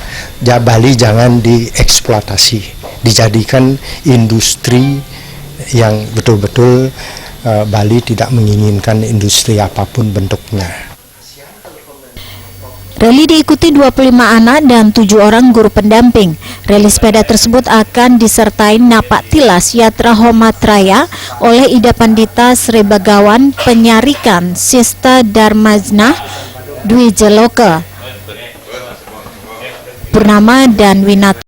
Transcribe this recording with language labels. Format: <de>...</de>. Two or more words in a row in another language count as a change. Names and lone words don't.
<id>Bali jangan dieksploitasi, dijadikan industri yang betul-betul Bali tidak menginginkan industri apapun bentuknya. Rally diikuti 25 anak dan 7 orang guru pendamping. Rally sepeda tersebut akan disertai napak tilas Yatra Homatraya oleh Ida Pandita Srebagawan, Penyarikan Sista Dharmajna Dwi Jaloka Purnama dan Winata.</id>